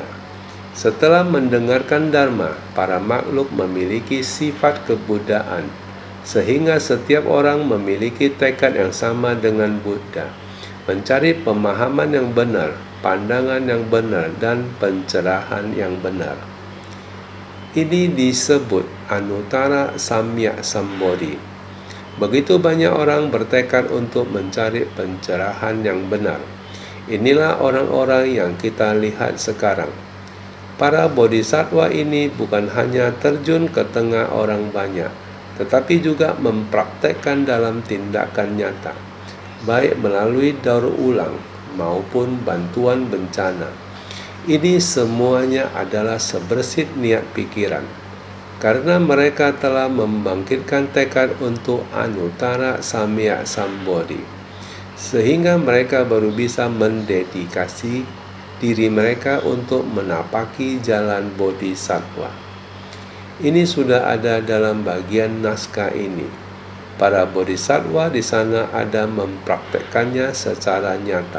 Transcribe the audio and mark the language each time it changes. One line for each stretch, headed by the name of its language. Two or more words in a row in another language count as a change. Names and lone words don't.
Indonesian: Setelah mendengarkan Dharma, para makhluk memiliki sifat kebuddhaan, sehingga setiap orang memiliki tekad yang sama dengan Buddha, mencari pemahaman yang benar, pandangan yang benar, dan pencerahan yang benar. Ini disebut
Sanskrit: anuttara samyak sambodhi.
Indonesian: Begitu banyak orang bertekad untuk mencari pencerahan yang benar. Inilah orang-orang yang kita lihat sekarang. Para bodhisattva ini bukan hanya terjun ke tengah orang banyak, tetapi juga mempraktekkan dalam tindakan nyata, baik melalui daur ulang maupun bantuan bencana. Ini semuanya adalah sebersit niat pikiran, karena mereka telah membangkitkan tekad untuk
Sanskrit: anuttara samyak sambodhi,
Indonesian: sehingga mereka baru bisa mendedikasi diri mereka untuk menapaki jalan bodhisattva. Ini sudah ada dalam bagian naskah ini. Para bodhisattva di sana ada mempraktekkannya secara nyata.